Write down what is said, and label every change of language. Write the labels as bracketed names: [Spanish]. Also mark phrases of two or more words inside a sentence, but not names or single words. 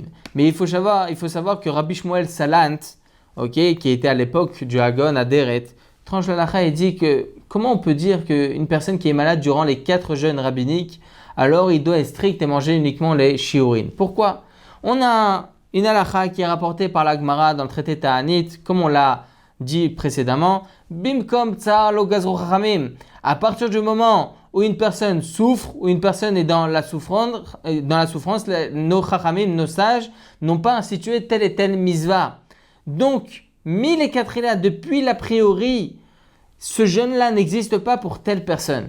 [French] Mais il faut savoir que Rabbi Shmuel Salant, qui était à l'époque du Hagon Aderet, tranche la halakha et dit que comment on peut dire qu'une personne qui est malade durant les 4 jeûnes rabbiniques, alors il doit être strict et manger uniquement les shiurin. Pourquoi? On a une halakha qui est rapportée par la Gemara dans le traité Ta'anit, comme on l'a dit précédemment, [Hebrew] במקום צער לא גזרו חכמים. [French] À partir du moment où une personne souffre, où une personne est dans la souffrance, nos chachamim, nos sages, n'ont pas institué telle et telle misva. Donc, mis les 4 là, depuis l'a priori, ce jeûne-là n'existe pas pour telle personne.